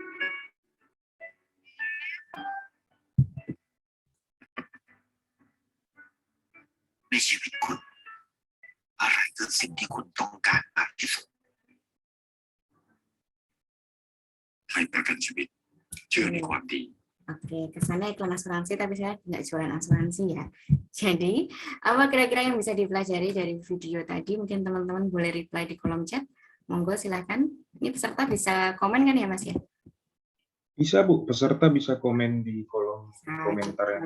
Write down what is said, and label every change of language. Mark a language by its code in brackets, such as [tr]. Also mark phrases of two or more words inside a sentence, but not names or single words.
[th] ในชีวิตคุณ อะไรคือสิ่งที่คุณต้องการมากที่สุด ให้ประกันชีวิตเชื่อในความดี [id] Oke, kesannya iklan asuransi, tapi saya nggak jualan asuransi ya. Jadi, apa kira-kira yang bisa dipelajari dari video tadi? Mungkin teman-teman boleh reply di kolom chat. Monggo silakan. Ini peserta bisa komen kan ya, Mas ya? Bisa, Bu. Peserta bisa komen di kolom komentar ya.